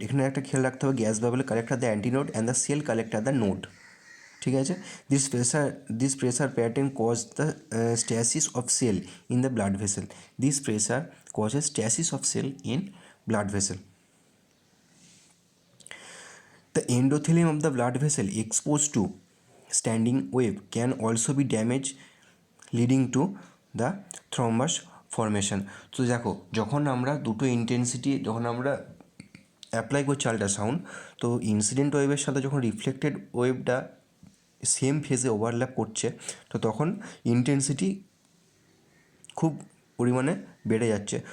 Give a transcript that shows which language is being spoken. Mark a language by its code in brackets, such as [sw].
[bn] এখানে একটা খেয়াল রাখতে হবে, [en] Gas bubble collect at the antinode and the cell collect at the node. [bn] ঠিক আছে। [en] This pressure pattern cause the stasis of cell in the blood vessel. This pressure causes stasis of cell in blood vessel. The endothelium of the blood vessel exposed to standing wave can also be damaged, leading to the thrombus formation. [bn] তো দেখো, যখন আমরা দুটো intensity যখন আমরা apply করছি ultrasound, তো incident ওয়েভের সাথে যখন রিফ্লেক্টেড ওয়েভটা সেম ফেজে ওভারল্যাপ করছে, তো তখন ইন্টেন্সিটি খুব পরিমাণে বেড়ে যাচ্ছে।